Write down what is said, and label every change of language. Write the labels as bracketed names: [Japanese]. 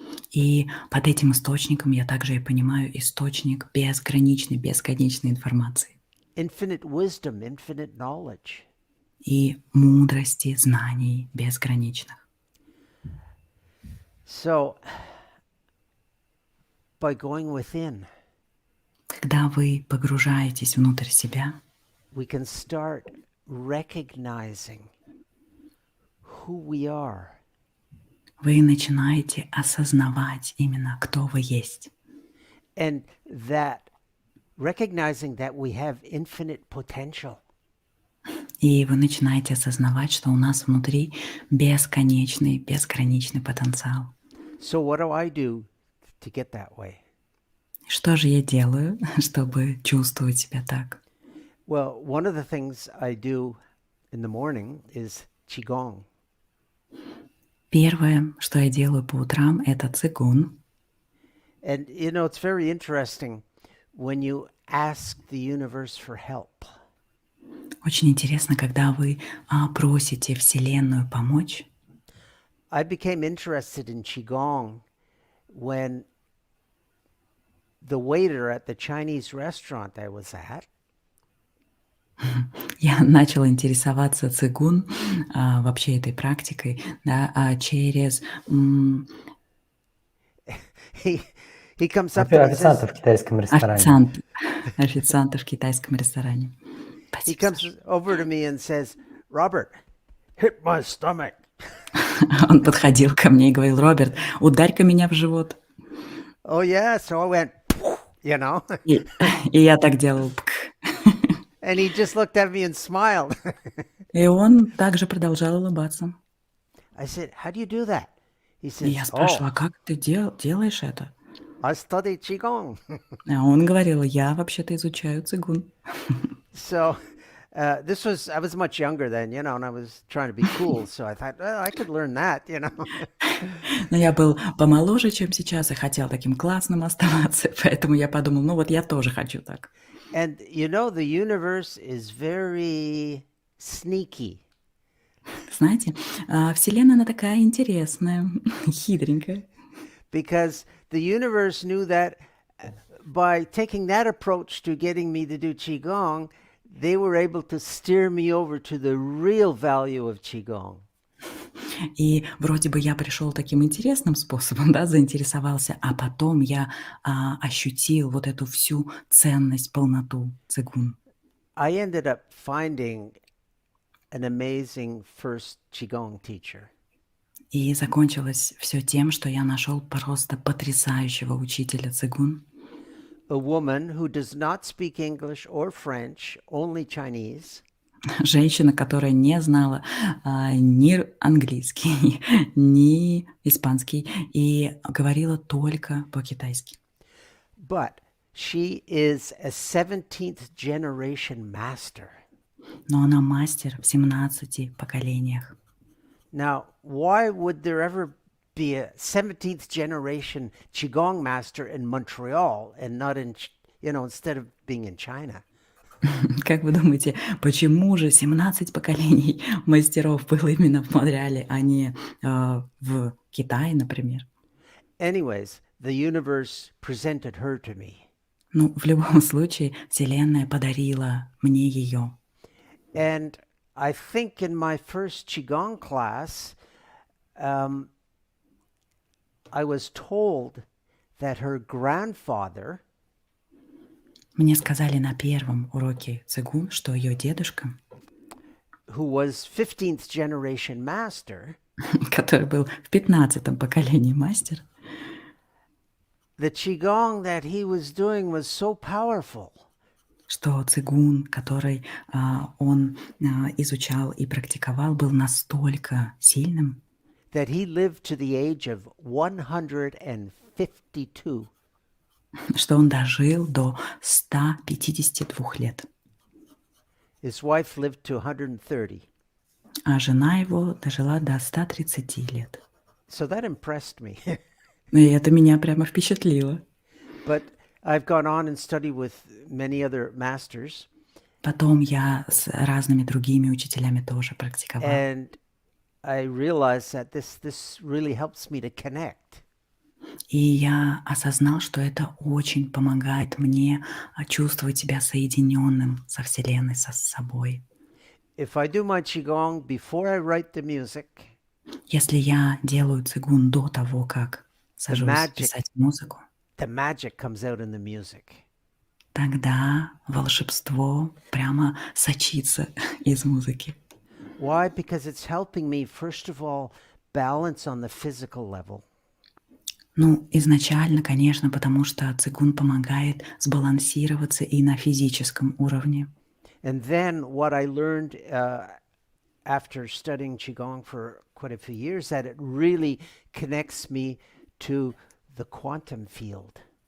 [Russian] И под этим источником я также и понимаю источник бесконечной информации. [English] Infinite wisdom, infinite knowledge. [Russian] И мудрости, знаний безграничных. [English] So, by going within, [Russian] когда вы погружаетесь внутрь себя, [English] we can start recognizing who we are. [Russian] Вы начинаете осознавать именно, кто вы есть. [English] And that recognizing that we have infinite potential. [Russian] И вы начинаете осознавать, что у нас внутри бесконечный, безграничный потенциал. [English] So what do I do to get that way? [Russian] Что же я делаю, чтобы чувствовать себя так? [English] Well, one of the things I do in the morning is qigong. [Russian] Первое, что я делаю по утрам, это цигун. [English] And you know, it's very interesting when you ask the universe for help. [Russian] Очень интересно, когда вы просите Вселенную помочь. [English] I became interested in qigong when the waiter at the Chinese restaurant I was at [Russian] Я начала интересоваться цигун, вообще этой практикой, да, через [English] he comes up to me and [Russian] Официанта [English] says, [Russian] в китайском ресторане. официанта в китайском ресторане. [English] he [Russian] Спасибо, [English] comes [Russian] Саша. [English] over to me and says, Robert, hit my stomach. [Russian] Он подходил ко мне и говорил: Роберт, ударь-ка меня в живот. [English] Oh yeah, so I went, you know, [Russian] И я так делал. Пк. [English] and he just looked at me and smiled. [Russian] И он также продолжал улыбаться. [English] I said, how do you do that? He [Russian] И я [English] says, [Russian] спрашивала: oh, а как ты делаешь это? [English] I study qigong. [Russian] А он говорил: я вообще-то изучаю цигун. [English] So I was much younger then, you know, and I was trying to be cool. So I thought, well, I could learn that, you know. [Russian] Но я был помоложе, чем сейчас, и хотел таким классным оставаться, поэтому я подумал, ну вот я тоже хочу так. [English] And you know, the universe is very sneaky. [Russian] Знаете, Вселенная, она такая интересная, хитренькая. [English] Because the universe knew that by taking that approach to getting me to do qigong, they were able to steer me over to the real value of qigong. [Russian] И вроде бы я пришел таким интересным способом, да, заинтересовался, а потом я ощутил вот эту всю ценность, полноту цигун. [English] I ended up finding an amazing first qigong teacher. [Russian] И закончилось все тем, что я нашел просто потрясающего учителя цигун. [English] A woman who does not speak English or French, only Chinese. [Russian] Женщина, которая не знала ни английский, ни испанский и говорила только по-китайски. [English] But she is a 17th generation master. [Russian] Но она мастер в 17 поколениях. [English] Now, why would there ever be a 17th generation Qigong master in Montreal and not in, you know, instead of being in China? [Russian] Как вы думаете, почему же 17 поколений мастеров было именно в Монреале, а не в Китае, например? [English] Anyways, the universe presented her to me. [Russian] Ну, в любом случае, Вселенная подарила мне ее. [English] And I think in my first Qigong class, I was told that her grandfather [Russian] Мне сказали на первом уроке цигун, что ее дедушка, [English] who was 15th generation master, [Russian] который был в 15-м поколении мастер, [English] the Qigong that he was doing was so powerful [Russian] что цигун, который он изучал и практиковал, был настолько сильным, [English] that he lived to the age of 152. [Russian] что он дожил до 152 лет. [English] His wife lived to 130. [Russian] А жена его дожила до 130 лет. [English] So that impressed me. [Russian] И это меня прямо впечатлило. [English] But I've gone on and studied with many other masters. [Russian] Потом я с разными другими учителями тоже практиковала. [English] And I realized that this really helps me to connect. [Russian] И я осознал, что это очень помогает мне чувствовать себя соединенным со Вселенной, со собой. [English] If I do my Qigong before I write the music, [Russian] Если я делаю цигун до того, как сажусь [English] magic. [Russian] писать музыку, [English] the magic comes out in the music. [Russian] тогда волшебство прямо сочится из музыки. [English] Why? Because it's helping me, first of all, balance on the physical level. [Russian] Ну, изначально, конечно, потому что цигун помогает сбалансироваться и на физическом уровне. [English] And then what I learned after studying Qigong for quite a few years, that it really connects me to the quantum field.